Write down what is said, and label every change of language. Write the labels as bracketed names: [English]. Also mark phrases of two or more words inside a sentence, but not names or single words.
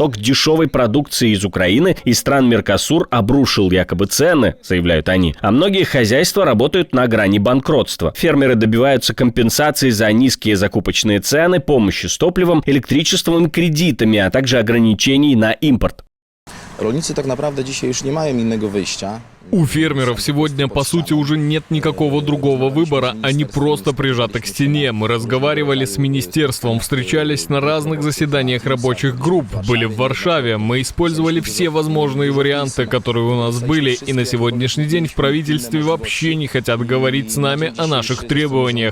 [Russian] Поток дешевой продукции из Украины и стран Меркосура ГУР обрушил якобы цены, заявляют они, а многие хозяйства работают на грани банкротства. Фермеры добиваются компенсации за низкие закупочные цены, помощи с топливом, электричеством и кредитами, а также ограничений на импорт. [Polish] Rolnicy tak naprawdę dzisiaj już nie mają innego wyjścia. [Russian] У фермеров сегодня, по сути, уже нет никакого другого выбора, они просто прижаты к стене. Мы разговаривали с министерством, встречались на разных заседаниях рабочих групп, были в Варшаве, мы использовали все возможные варианты, которые у нас были, и на сегодняшний день в правительстве вообще не хотят говорить с нами о наших требованиях.